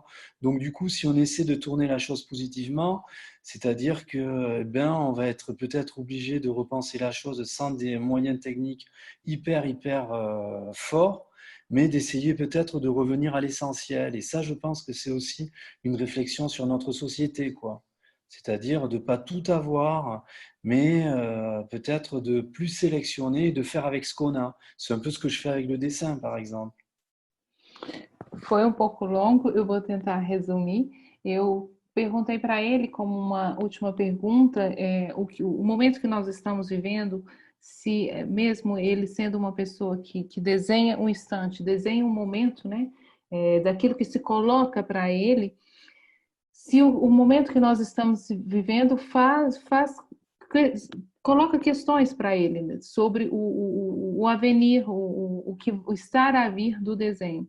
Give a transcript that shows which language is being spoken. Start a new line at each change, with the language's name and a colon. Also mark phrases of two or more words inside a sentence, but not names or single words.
French: Donc, du coup, si on essaie de tourner la chose positivement, c'est-à-dire que, on va être peut-être obligé de repenser la chose sans des moyens techniques hyper forts, mais d'essayer peut-être de revenir à l'essentiel. Et ça, je pense que c'est aussi une réflexion sur notre société, quoi. C'est-à-dire de ne pas tout avoir, mais peut-être de plus sélectionner et de faire avec ce qu'on a. C'est un peu ce que je fais avec le dessin, par exemple.
Portuguese: Foi pouco longo, eu vou tentar resumir. Eu perguntei para ele, como uma última pergunta, o momento que nós estamos vivendo, se mesmo ele sendo uma pessoa que desenha um instante, desenha um momento, né, daquilo que se coloca para ele, se o momento que nós estamos vivendo coloca questões para ele, né, sobre o avenir, o estar a vir do desenho.